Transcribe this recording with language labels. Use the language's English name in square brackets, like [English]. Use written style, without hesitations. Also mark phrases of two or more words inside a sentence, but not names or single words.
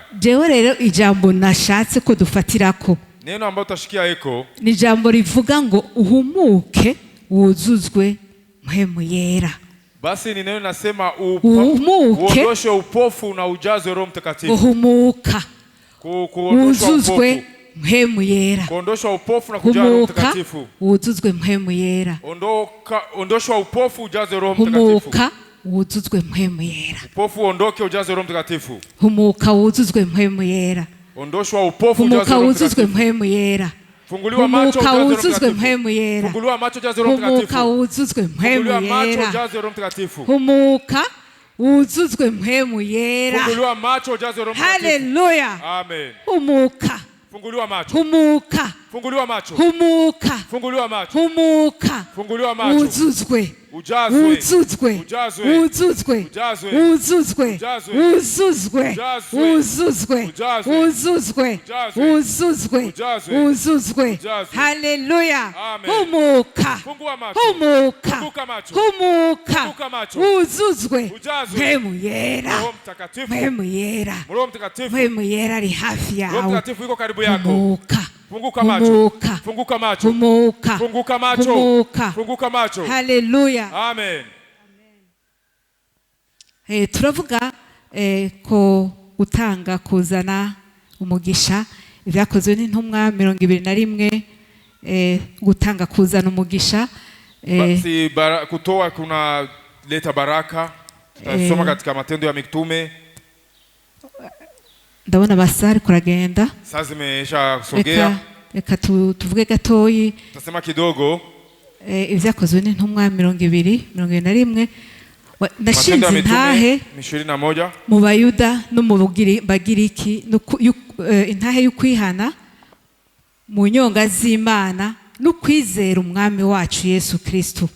[Rundi] Jewe rero ijambo nashatse ko dufatirako. [Swahili] Neno ambalo utashikia eko [Rundi] ni jambo rivuga ngo uhumuke wuzuzwe mpwemu yera. [Swahili] Basi ni neno nasema uondoshe upofu na ujazwe Roho Mtakatifu. [Rundi] Uhumuka wuzuzwe mpwemu yera. [Swahili] Kuondoshwa upofu na kujazwa Roho Mtakatifu. [Rundi] Wuzuzwe mpwemu yera. [Swahili] Ondoshwa upofu ujazwe Roho Mtakatifu. [Rundi] Humuka wuzuzwe mpwemu yera. [Swahili] Upofu ondoke ujazwe Roho Mtakatifu. [Rundi] Humuka wuzuzwe mpwemu yera. [Swahili] Ondoshwa upofu ujazwe Roho Mtakatifu. [Rundi] Mpwemu yera. [Swahili] Funguliwa macho [Rundi] ujazwe mpwemu yera. [Swahili] Funguliwa macho ujazwe Roho Mtakatifu. [Rundi] Humuka wuzuzwe mpwemu yera. [Swahili] Funguliwa macho ujazwe Roho Mtakatifu. [Rundi] Humuka wuzuzwe mpwemu yera. [Swahili] Funguliwa macho ujazwe Roho Mtakatifu. Haleluya. Amen. [Rundi] Humuka. [Swahili] Funguliwa macho. [Rundi] Humuka. [Swahili] Funguliwa macho. [Rundi] Humuka. [Swahili] Funguliwa macho. [Rundi] Humuka. [Swahili] Funguliwa macho. [Rundi] Wuzuzwe. [Swahili] Ujazwe. [Rundi] Wuzuzwe. [Swahili] Ujazwe. [Rundi] Wuzuzwe. [Swahili] Ujazwe. [Rundi] Wuzuzwe. Wuzuzwe. Wuzuzwe. Wuzuzwe. Wuzuzwe. Wuzuzwe. Haleluya. Humuka. Humuka. Humuka. Wuzuzwe. Mpwemu yera. Mpwemu yera. Mpwemu yera ari hafi yawe. [Swahili] Roho Mtakatifu yuko karibu yako. [Rundi] Humuka. [Swahili] Funguka macho. Funguka macho. [Rundi] Humuka. [Swahili] Funguka macho. [Rundi] Humuka. [Swahili] Funguka macho. Haleluya. Amen. [Rundi] Turavuga ko gutanga kuzana umugisha ibyakozwe n'intumwa 21 gutanga kuzana umugisha [Swahili] basi kutoa kuna leta baraka. Tutasoma katika Matendo ya Mitume. [Rundi] Ndabona basari kuragenda. [Swahili] Sasa zimesha kusogea. [Rundi] Reka tuvuge gatoyi. [Swahili] Tutasema kidogo. [Rundi] Ibyakozwe n'intumwa 21 nashinze intahe 21 mu Bayuda no mu Bagiriki intahe y'ukwihana mu nyonga z'Imana no kwizera umwami wacu Yesu Kristo.